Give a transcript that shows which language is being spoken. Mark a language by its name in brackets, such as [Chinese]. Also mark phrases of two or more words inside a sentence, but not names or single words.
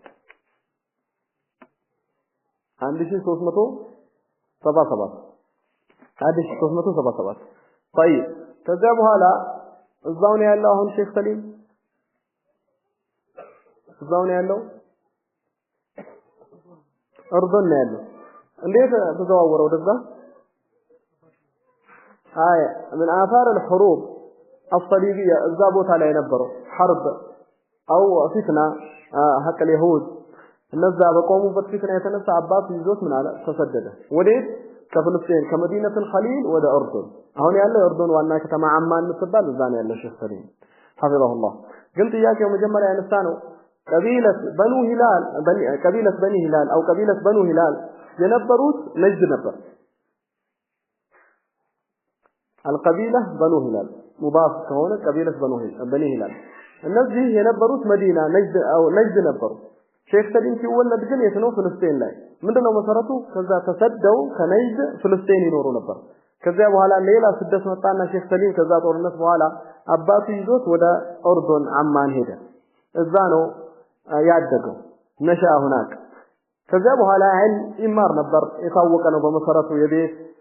[Amharic] 1377 طيب ከዛ በኋላ እዛው ነው ያለው አሁን ሼክ ሰሊም እዛው ነው ያለው እርዶን ነው ያለው እንዴት ተዘዋወረው ወደዛ [Arabic] من آثار الحروب الصليبية [Amharic] እዛ ቦታ ላይ ነበረው [Arabic] حرب أو فتنة حق اليهود [Amharic] እነዛ በቆሙበት ፊትና የተነሳ አባቱ ይዞት ምን አለ ተሰደደ ወዴት ከፍልስጤን ከመዲነቱ الخليل ወደ ኦርዶን አሁን ያለው ኦርዶን ዋና ከተማ አማን ምትባል እዛ ነው ያለው ሼክ ሰሊም [Arabic] حفظه الله [Amharic] ግን ጥያቄው መጀመሪያ ያነሳ ነው [Arabic] قبيلة بنو هلال قبيلة بني هلال أو قبيلة بنو هلال [Amharic] የነበሩት ነጅድ ነበር [Arabic] القبيلة بنو هلال مضاف [Amharic] ከሆነ [Arabic] قبيلة بني هلال [Amharic] እነዚህ የነበሩት መዲና ነጅድ ነበሩ ሼክ ሰሊም ሲወለድ ግን የት ነው ፍልስጤን ላይ ምንድነው መሰረቱ ከዛ ተሰደው ከነጅድ ፍልስጤን ይኖሩ ነበር ከዛ በኋላ ሌላ ስደት መጣና ሼክ ሰሊም ከዛ ጦርነት በኋላ አባቱ ይዞት ወደ ኦርዶን አማን ሄደ እዛ ነው ያደገው [Arabic] نشأ هناك [Amharic] ከዛ በኋላ ይማር ነበር የታወቀ ነው በመሰረቱ የቤት